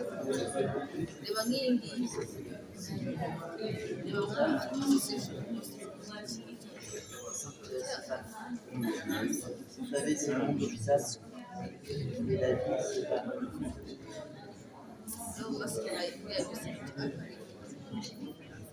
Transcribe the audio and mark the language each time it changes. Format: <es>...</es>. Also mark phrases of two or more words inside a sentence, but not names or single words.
<rw>reba nk'iyi ngiyi reba nk'ubu</rw> <fr>Vous savez, c'est mon visage. Et la vie, c'est pas.</fr> <rw>basigaye kubera gusa</rw>